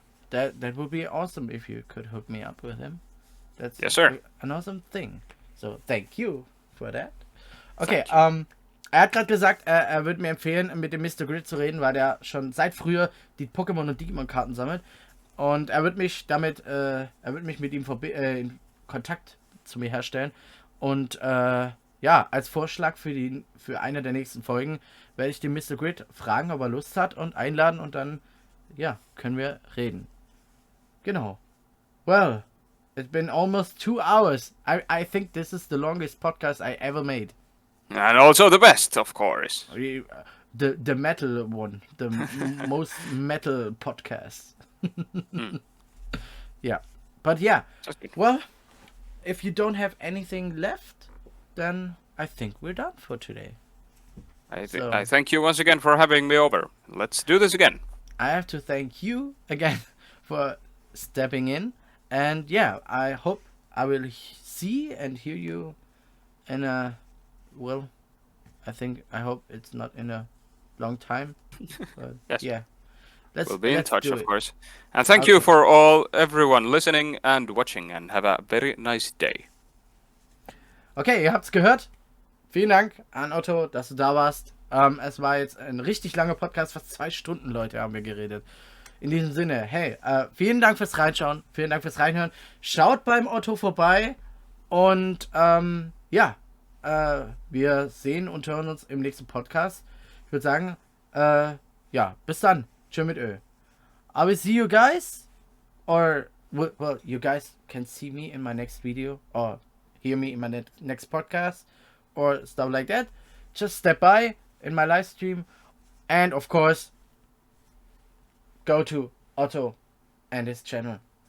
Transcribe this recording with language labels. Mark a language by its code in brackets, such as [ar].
[en] That would be awesome if you could hook me up with him. That's an awesome thing. So thank you for that. [de] Okay, er hat gerade gesagt, er würde mir empfehlen, mit dem Mr. Grid zu reden, weil er schon seit früher die Pokémon und Digimon Karten sammelt. Und er wird mich mit ihm in Kontakt zu mir herstellen. Und als Vorschlag für eine der nächsten Folgen werde ich den Mr. Grid fragen, ob er Lust hat, und einladen, und dann können wir reden. Genau. [en] Well, it's been almost 2 hours. I think this is the longest podcast I ever made. And also the best, of course. the metal one, the most metal podcast. Yeah, but yeah. Well, if you don't have anything left, then I think we're done for today. I thank you once again for having me over. Let's do this again. I have to thank you again for stepping in, and yeah, I hope I will see and hear you in a, well, I hope it's not in a long time, but Yes. yeah. We'll be in touch, of course. And thank Okay. you for everyone listening and watching, and have a very nice day. [de] Okay, ihr habt's gehört. Vielen Dank an Otto, dass du da warst. Es war jetzt ein richtig langer Podcast, fast 2 Stunden, Leute, haben wir geredet. In diesem Sinne, hey, vielen Dank fürs Reinschauen, vielen Dank fürs Reinhören. Schaut beim Otto vorbei und ja, wir sehen und hören uns im nächsten Podcast. Ich würde sagen, ja, bis dann. Tschö mit Ö. [en] I will see you guys, or, well, you guys can see me in my next video, or hear me in my next podcast, or stuff like that. Just step by in my live stream, and of course, go to Otto and his channel.